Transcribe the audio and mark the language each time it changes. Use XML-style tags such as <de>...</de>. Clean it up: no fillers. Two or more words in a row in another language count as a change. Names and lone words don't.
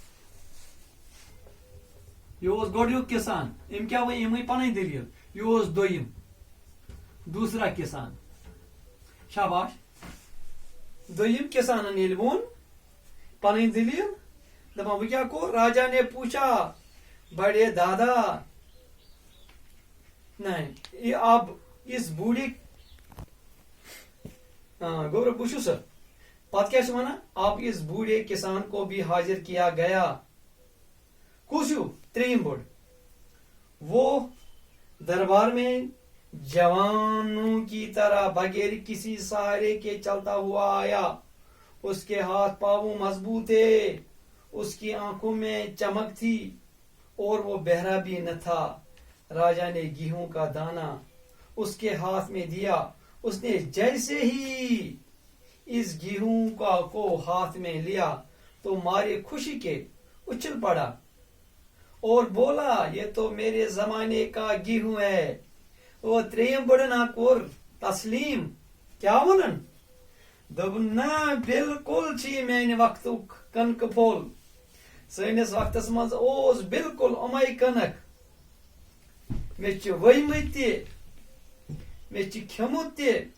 <ks>یہ اوس گۄڈٕیُک کسان أمۍ کیٛاہ وۄنۍ أمۍ ؤنۍ پنٕنۍ دٔلیٖل یہِ اوس دوٚیِم دوسرا کسان شاباش دوٚیِم کسانن ییٚلہِ ووٚن پنٕنۍ دٔلیٖل دپان وۄنۍ کیٛاہ کوٚر</ks> <ur>راجا نے پوچھا بڑے دادا نہیں اب اس بوڑھے</ur> <ks>گوبر بہٕ چھُس پتہٕ کیٛاہ چھُ ونان</ks> <ur>اب اس بوڑھے کسان کو بھی حاضر کیا گیا</ur> <ks>کُس ہیوٗ ترٛیٚیِم بوٚڑ</ks> <ur>وہ دربار میں جوانوں کی طرح بغیر کسی سہارے کے چلتا ہوا آیا اس کے ہاتھ پاؤں مضبوط تھے اس کی آنکھوں میں چمک تھی اور وہ بہرا بھی نہ تھا راجا نے گیہوں کا دانہ اس کے ہاتھ میں دیا اس نے جیسے ہی اس گیہوں کو ہاتھ میں لیا تو مارے خوشی کے اچھل پڑا اور بولا یہ تو میرے زمانے کا گیہوں ہے</ur> <ks>وہ ترٛیٚیِم بٔڑن کوٚر تسلیم کیا ونن دوٚپُن نہ بالکل چھِ یہِ میانہِ وقتُک کٕنکہٕ پھوٚل سٲنِس وقتس منٛز اوس بالکل یِمے کٕنک مےٚ چھِ ؤیمٕتۍ تہِ مےٚ چھِ کھیوٚمُت تہِ</ks>